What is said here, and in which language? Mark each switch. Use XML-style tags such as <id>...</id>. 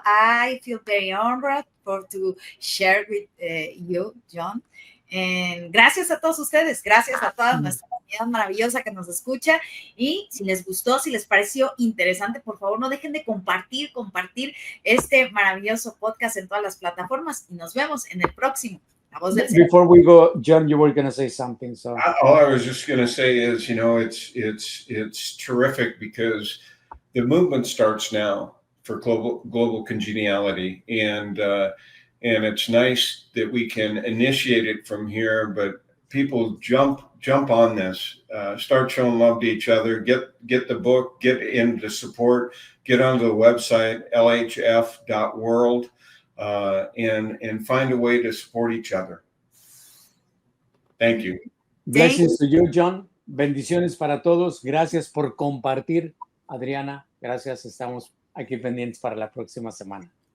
<en>I feel very honored to share with you, John.</en> <es>Gracias a todos ustedes, gracias a toda nuestra comunidad maravillosa que nos escucha. Y si les gustó, si les pareció interesante, por favor, no dejen de compartir este maravilloso podcast en todas las plataformas. Y nos vemos en el próximo. La voz del ser.</es> <en>Before we go, John, you were going to say something. So All I was just going to say is, it's terrific because the movement starts now for global congeniality, and it's nice that we can initiate it from here. But people jump on this, start showing love to each other, get the book, get into support, get onto the website lhf.world, and find a way to support each other. Thank you. Blessings to you, John.</en> <es>Bendiciones para todos. Gracias por compartir, Adriana. Gracias. Estamos aquí pendientes para la próxima semana.</es>